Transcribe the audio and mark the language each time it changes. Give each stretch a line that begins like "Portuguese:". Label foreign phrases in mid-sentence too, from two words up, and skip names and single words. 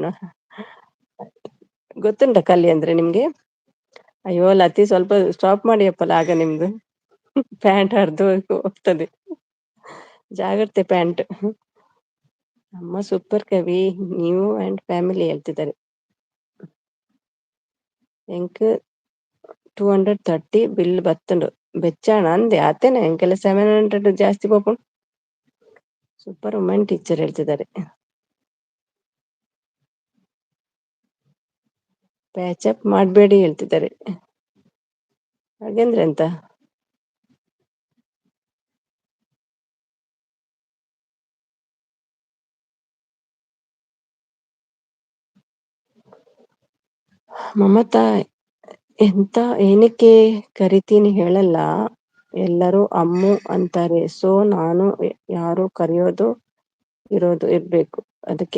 Kannada: ಗೊತ್ತುಂಟ ಕಲಿ ಅಂದ್ರೆ ನಿಮ್ಗೆ. ಅಯ್ಯೋ ಲತಿ, ಸ್ವಲ್ಪ ಸ್ಟಾಪ್ ಮಾಡಿ ಅಪ್ಪಲ್ಲ, ಆಗ ನಿಮ್ದು ಪ್ಯಾಂಟ್ ಹರಿದು ಹೋಗ್ತದೆ, ಜಾಗ್ರತೆ ಪ್ಯಾಂಟ್. ಅಮ್ಮ ಸೂಪರ್ ಕವಿ, ನೀವು ಅಂಡ್ ಫ್ಯಾಮಿಲಿ ಹೇಳ್ತಿದ್ದಾರೆ.
Tulu: ಎಂಕ್ 230 ಬಿಲ್ ಬತ್ತುಂಡು ಬೆಚ್ಚಾಣ ಅಂದೆ ಆತೇನೆ ಎಂಕೆಲ್ಲ 700 ಜಾಸ್ತಿ ಪೋಪುಂಡು.
English: super women teacher
Kannada: ಹೇಳ್ತಿದ್ದಾರೆ. ಪ್ಯಾಚಪ್ ಮಾಡಬೇಡಿ ಹೇಳ್ತಿದ್ದಾರೆ. ಹಾಗಂದ್ರೆ ಎಂತ. ಮಮತಾ, ಎಂತ ಏನಕ್ಕೆ ಕರಿತೀನಿ ಹೇಳಲ್ಲ, ಎಲ್ಲರೂ ಅಮ್ಮು ಅಂತಾರೆ, ಸೊ ನಾನು ಯಾರು ಕರೆಯೋದು ಇರ್ಬೇಕು ಅದಕ್ಕೆ.